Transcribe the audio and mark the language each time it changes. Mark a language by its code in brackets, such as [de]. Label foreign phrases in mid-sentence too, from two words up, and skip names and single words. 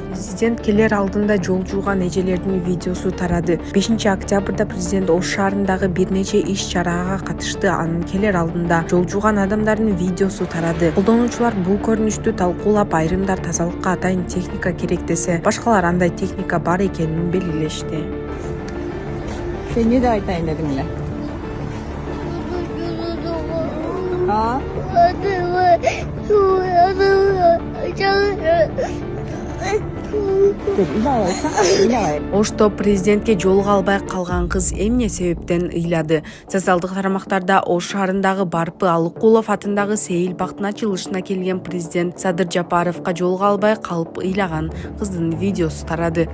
[ky] Президент келер алдында жол жууган эжелердин видеосу тарады. 5 октябрда президент Ош шаарындагы бир нече иш чарага катышты. Анын келер алдында жол жууган адамдардын видеосу тарады. Колдонуучулар бул көрүнүштү талкуулап, айрымдар тазалыкка атайын техника керек десе, башкалар андай техника бар экенин белгилешти. Sen ne de aytayın dedim ne? Ha? Ошто президентке жолуга албай калган кыз эмне себептен ыйлады? Социалдык тармактарда Ош шаарындагы Барпы Алыкулов атындагы сейил бактын ачылышына келген президент Садыр Жапаровго жолуга албай калып ыйлаган кыздын видеосу тарады.